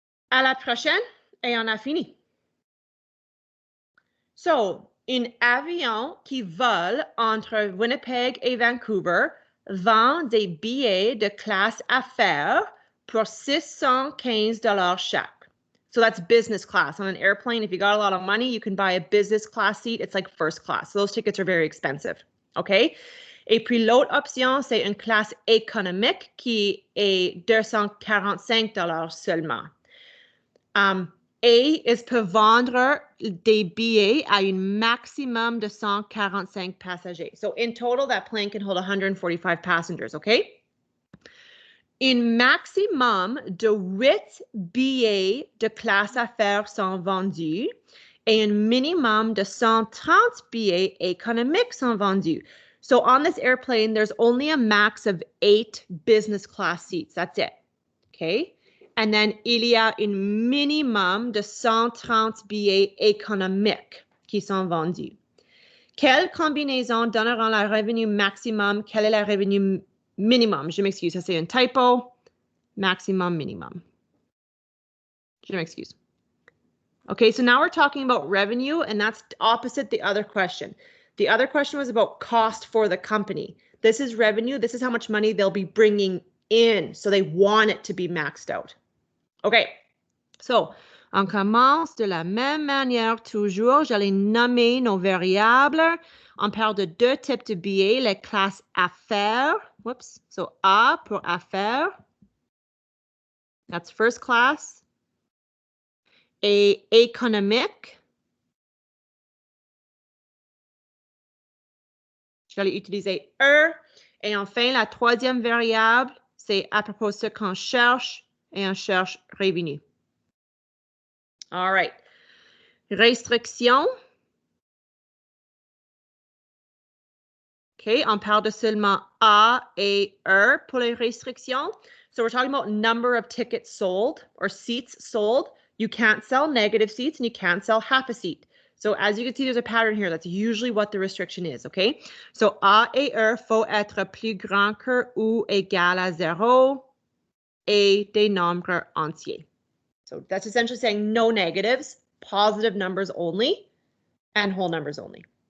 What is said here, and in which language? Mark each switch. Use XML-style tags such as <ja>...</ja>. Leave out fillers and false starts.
<fr>À la prochaine et on a fini. So, un avion qui vole entre Winnipeg et Vancouver vend des billets de classe affaires pour $615 chaque.</fr> <en>So that's business class. On an airplane, if you got a lot of money, you can buy a business class seat. It's like first class. So those tickets are very expensive. Okay?</en> <fr>Et puis l'autre option, c'est une classe économique qui est $245 seulement. A is pour vendre des billets à un maximum de 145 passagers.</fr> <en>So in total, that plane can hold 145 passengers, okay?</en> <fr>Un maximum de 8 billets de classe affaires sont vendus et un minimum de 130 billets économiques sont vendus.</fr> <en>So on this airplane, there's only a max of 8 business class seats. That's it. Okay? And then</en> <fr>il y a un minimum de 130 billets économiques qui sont vendus. Quelle combinaison donnera le revenu maximum? Quel est le revenu minimum? Je m'excuse, ça c'est un typo. Maximum, minimum. Je m'excuse.</fr> <en>Okay, so now we're talking about revenue, and that's opposite the other question. The other question was about cost for the company. This is revenue. This is how much money they'll be bringing in. So they want it to be maxed out. Okay, so</en> <fr>on commence de la même manière toujours. J'allais nommer nos variables. On parle de deux types de billets, les classes affaires.</fr> <en>Whoops. So A</en> <fr>pour affaires.</fr> <en>That's first class.</en> <fr>Et économique. J'allais utiliser E. Et enfin, la troisième variable, c'est à propos de ce qu'on cherche, et on cherche revenu.</fr> <en>All right.</en> <fr>Restriction. OK, on parle de seulement A et E pour les restrictions.</fr> <en>So we're talking about number of tickets sold or seats sold. You can't sell negative seats and you can't sell half a seat. So as you can see, there's a pattern here. That's usually what the restriction is, okay?</en> <fr>So A et E faut être plus grand que ou égal à 0 et des nombres entiers.</fr> <en>So that's essentially saying no negatives, positive numbers only, and whole numbers only.</en>